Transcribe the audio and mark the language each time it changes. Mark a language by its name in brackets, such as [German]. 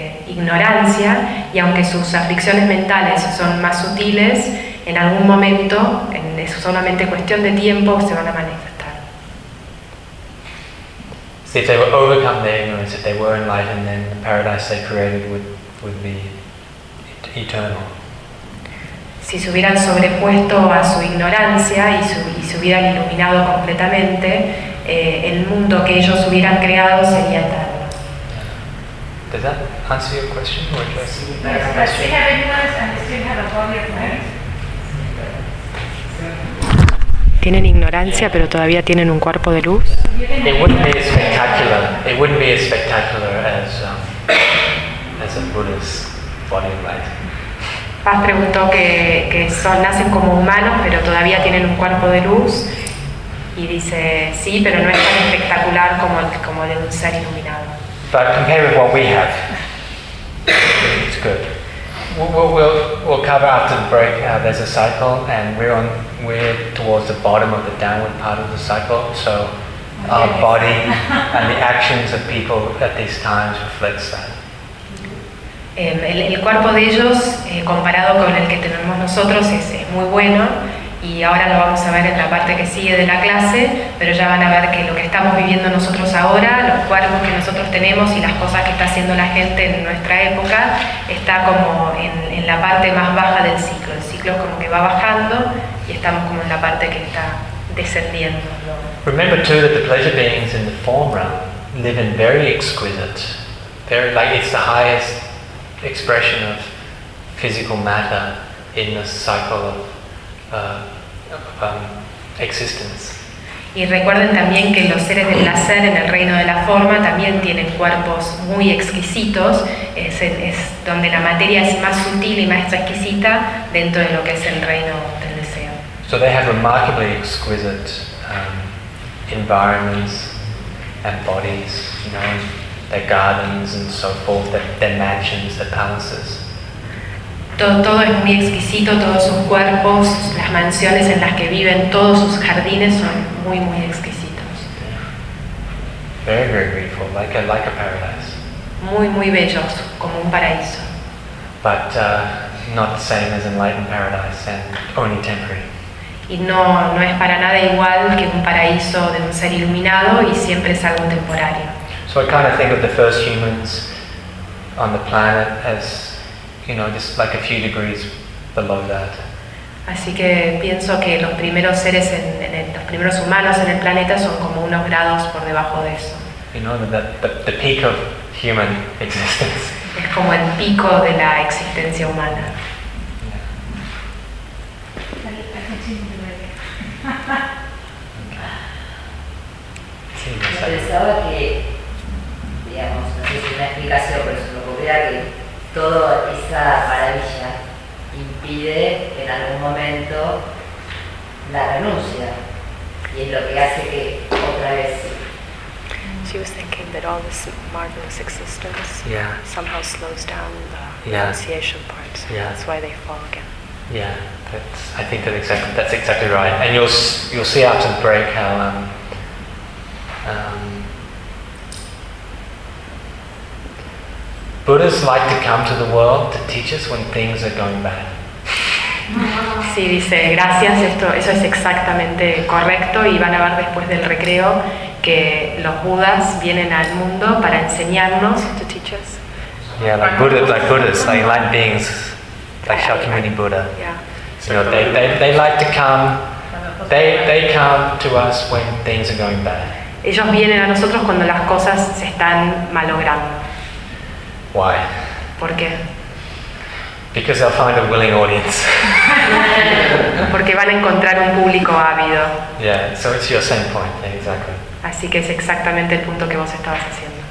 [Spanish] ignorancia, y aunque sus aflicciones mentales son más sutiles, en algún momento, es solamente cuestión de tiempo, se van a manifestar. [English] So if they were overcome their ignorance, if they were enlightened, then the paradise they created would be eternal. [Spanish] Si se hubieran sobrepuesto a su ignorancia y se hubieran iluminado completamente, el mundo que ellos hubieran creado sería eterno. [English] Does that answer your question? Or do I see the next question? We have ignorance and still have a body of mind. [Spanish] Tienen ignorancia, pero todavía tienen un cuerpo de luz. [English] It wouldn't be as spectacular. It wouldn't be as spectacular as a Buddha's body of light. [Spanish] Paz preguntó que son, nacen como humanos, pero todavía tienen un cuerpo de luz. Y dice sí, pero no es tan espectacular como de un ser iluminado. [English] But compared with what we have, it's good. We'll cover after the break. There's a cycle, and we're towards the bottom of the downward part of the cycle. So our body and the actions of people at these times reflects that. [Spanish] El cuerpo de ellos, comparado con el que tenemos nosotros, es muy bueno, y ahora lo vamos a ver en la parte que sigue de la clase, pero ya van a ver que lo que estamos viviendo nosotros ahora, los cuerpos que nosotros tenemos y las cosas que está haciendo la gente en nuestra época, está como en la parte más baja del ciclo. El ciclo es como que va bajando y estamos como en la parte que está descendiendo. [English] Remember too that the pleasure beings in the form realm live in very exquisite, very, like it's the highest expression of physical matter in the cycle of existence. [Spanish] Y recuerden también que los seres del placer en el reino de la forma también tienen cuerpos muy exquisitos. Es donde la materia es más sutil y más exquisita dentro de lo que es el reino del deseo. [English] So they have remarkably exquisite environments and bodies, you know, their gardens and so forth, their mansions, their palaces. [Spanish] Todo es muy exquisito, todos sus cuerpos, las mansiones en las que viven, todos sus jardines son muy, muy exquisitos. [English] Very, very beautiful, like a paradise. [Spanish] Muy, muy bellos, como un paraíso. [English] But not the same as enlightened paradise and only temporary. [Spanish] Y no es para nada igual que un paraíso de un ser iluminado y siempre es algo temporario. [English] So I kind of think of the first humans on the planet as, you know, just like a few degrees below that. [Spanish] Así que pienso que los primeros seres los primeros humanos en el planeta son como unos grados por debajo de eso. [English] You know, the peak of human existence. [Spanish] Es como el pico de la existencia humana. Pensaba que, digamos, no sé si es una explicación, pero se me ocurría que toda esa maravilla impide en algún momento la renuncia, y es lo que hace que otra vez. [English] She was thinking that all this marvelous existence somehow slows down the renunciation part. So that's why they fall again. Yeah, that's exactly right. And you'll see after the break how Buddhas like to come to the world to teach us when things are going bad. [Spanish] Sí, dice, gracias, eso es exactamente correcto, y van a ver después del recreo que los Budas vienen al mundo para enseñarnos, [English] to teach us. Yeah, like Buddhas, like enlightened beings, like Shakyamuni Buddha. Yeah. You know, they like to come, they come to us when things are going bad. [Spanish] Ellos vienen a nosotros cuando las cosas se están malogrando. [English] Why? [Spanish] ¿Por qué? [English] Because they'll find a willing audience. [Spanish] Porque van a encontrar un público ávido. [English] Yeah, so it's your same point, yeah, exactly. [Spanish] Así que es exactamente el punto que vos estabas haciendo.